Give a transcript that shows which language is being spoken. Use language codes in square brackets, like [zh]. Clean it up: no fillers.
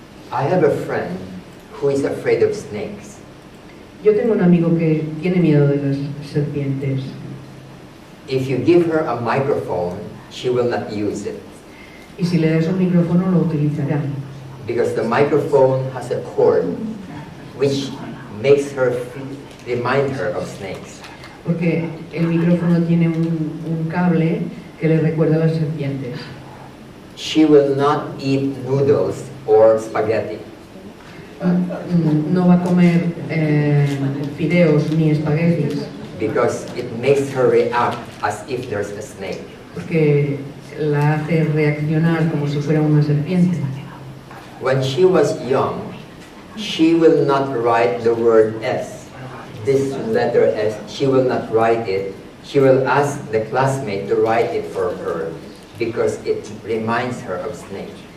[en] I have a friend who is afraid of snakes. [es] Yo tengo un amigo que tiene miedo de las serpientes. [en] If you give her a microphone, she will not use it. [es] Y si le das un micrófono lo utilizará. [en] Because the microphone has a cord which makes her remind her of snakes. [es] Porque el micrófono tiene un cable que le recuerda a las serpientes. [en] She will not eat noodles or spaghetti. [es] No va a comer fideos ni espaguetis. [en] Because it makes her react as if there's a snake. [es] Porque la hace reaccionar como si fuera una serpiente. [en] When she was young, she will not write the word S. This letter S, she will not write it. She will ask the classmate to write it for her because it reminds her of snake.